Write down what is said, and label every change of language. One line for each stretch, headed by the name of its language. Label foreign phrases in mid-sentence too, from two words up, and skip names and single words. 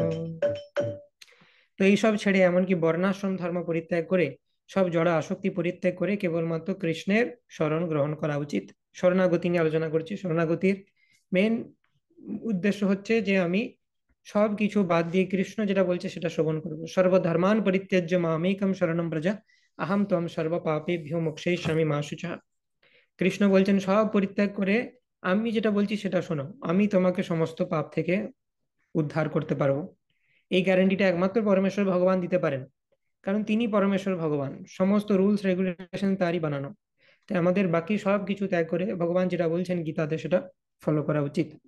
Bangla: তো এইসব ছেড়ে এমনকি বর্ণাশ্রম ধর্ম পরিত্যাগ করে, সব জড় আসক্তি পরিত্যাগ করে কেবলমাত্র কৃষ্ণের শরণ গ্রহণ করা উচিত। শরণাগতি নিয়ে আলোচনা করছি। শরণাগতির মেন উদ্দেশ্য হচ্ছে যে আমি সব কিছু বাদ দিয়ে কৃষ্ণ যেটা বলছে সেটা শ্রবণ করবো।
Sanskrit: সর্বধর্মান পরিত্যাজ্য মামেকম শরণম ব্রজ, আহম ত্বম সর্ব পাপেভ্যো মোক্ষয়িষ্যামি মা শুচঃ।
Bangla: কৃষ্ণ বলছেন সব পরিত্যাগ করে আমি যেটা বলছি সেটা শোনো, আমি তোমাকে সমস্ত পাপ থেকে উদ্ধার করতে পারবো। এই গ্যারান্টিটা একমাত্র পরমেশ্বর ভগবান দিতে পারেন, কারণ তিনি পরমেশ্বর ভগবান, সমস্ত
English: rules regulation
Bangla: তারই বানানো। তাই আমাদের বাকি সব কিছু ত্যাগ করে ভগবান যেটা বলছেন গীতাতে সেটা ফলো করা উচিত।